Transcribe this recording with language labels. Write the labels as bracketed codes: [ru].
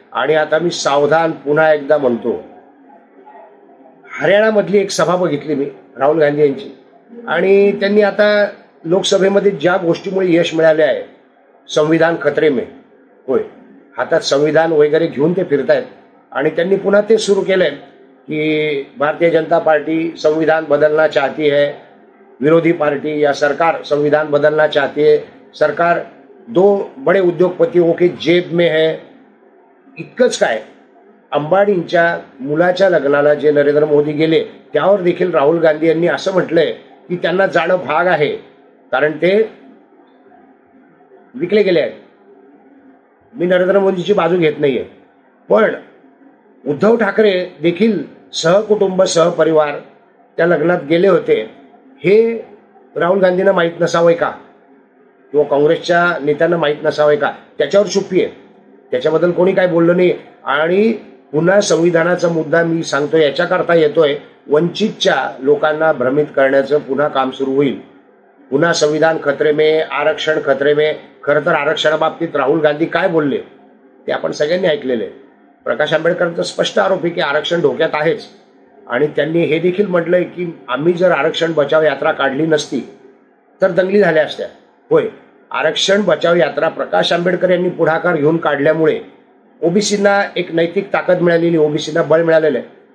[mr] आणि आता मी सावधान पुन्हा एकदा म्हणतो, हरियाणामधली एक सभा बघितली मी राहुल गांधी यांची, आणि त्यांनी आता लोकसभेमध्ये ज्या गोष्टीमुळे यश मिळाले आहे, [hi] संविधान खतरे में, [mr] होय, हातात संविधान वगैरे घेऊन ते फिरतायत. आणि त्यांनी पुन्हा ते सुरू केलंय की [hi] भारतीय जनता पार्टी संविधान बदलना चाहती है, विरोधी पार्टी या सरकार संविधान बदलना चाहती है, सरकार 2 बड़े उद्योगपतियों के जेब में है. [mr] इतकंच काय, अंबानींच्या मुलाच्या लग्नाला जे नरेंद्र मोदी गेले त्यावर देखील राहुल गांधी यांनी असं म्हटलंय की त्यांना जाणं भाग आहे, कारण ते विकले गेले आहेत. मी नरेंद्र मोदीची बाजू घेत नाहीये, पण उद्धव ठाकरे देखील सहकुटुंब सहपरिवार त्या लग्नात गेले होते. हे राहुल गांधींना माहीत नसावंय का, किंवा काँग्रेसच्या नेत्यांना माहीत नसावंय का. त्याच्यावर चुप्पी आहे, त्याच्याबद्दल कोणी काय बोललं नाही. आणि पुन्हा संविधानाचा मुद्दा मी सांगतोय याच्याकरता येतोय, वंचितच्या लोकांना भ्रमित करण्याचं पुन्हा काम सुरू होईल. पुन्हा [hi] संविधान खतरे में, आरक्षण खतरे में. [mr] खरं तर आरक्षणाबाबतीत राहुल गांधी काय बोलले ते आपण सगळ्यांनी ऐकलेले. प्रकाश आंबेडकरांचा स्पष्ट आरोप आहे की आरक्षण धोक्यात आहेच. आणि त्यांनी हे देखील म्हटलंय की आम्ही जर आरक्षण बचाव यात्रा काढली नसती तर दंगली झाल्या असत्या. होय, आरक्षण बचाव यात्रा प्रकाश आंबेडकर यांनी पुढाकार घेऊन काढल्यामुळे ओबीसींना एक नैतिक ताकद मिळालेली, ओबीसींना बळ मिळालेलं आहे.